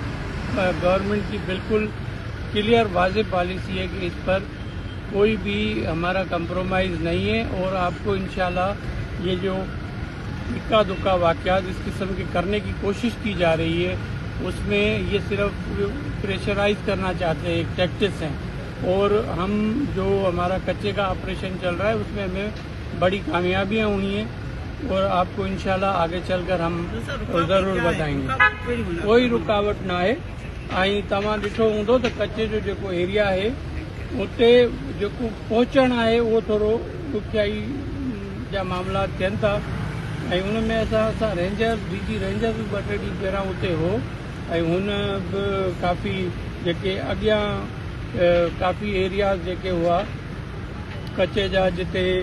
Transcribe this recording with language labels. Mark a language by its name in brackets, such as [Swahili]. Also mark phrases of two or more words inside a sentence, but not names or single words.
[Urdu] گورنمنٹ کی بالکل کلیئر واضح پالیسی ہے کہ اس پر کوئی بھی ہمارا کمپرومائز نہیں ہے اور آپ کو انشاءاللہ یہ جو اکا دکا واقعات اس قسم کے کرنے کی کوشش کی جا رہی ہے اس میں یہ صرف پریشرائز کرنا چاہتے ہیں ایک ٹیکٹکس ہیں اور ہم جو ہمارا کچے کا آپریشن چل رہا ہے اس میں ہمیں بڑی کامیابیاں ہوئی ہیں اور آپ کو انشاءاللہ آگے چل کر ہم ضرور بتائیں گے. کوئی رکاوٹ نہ ہے [Sindhi] ऐं तव्हां ॾिठो हूंदो त कच्चे जो जेको एरिया आहे उते जेको पहुचणु आहे उहो थोरो ॾुखियाई जा मामला थियनि था ऐं हुन में असां [English] Ranger DG Ranger [Sindhi] बि 2-3 ॾींहं पहिरां उते हो ऐं हुन बि काफ़ी जेके अॻियां काफ़ी एरियाज़ जेके हुआ कच्चे जा जिते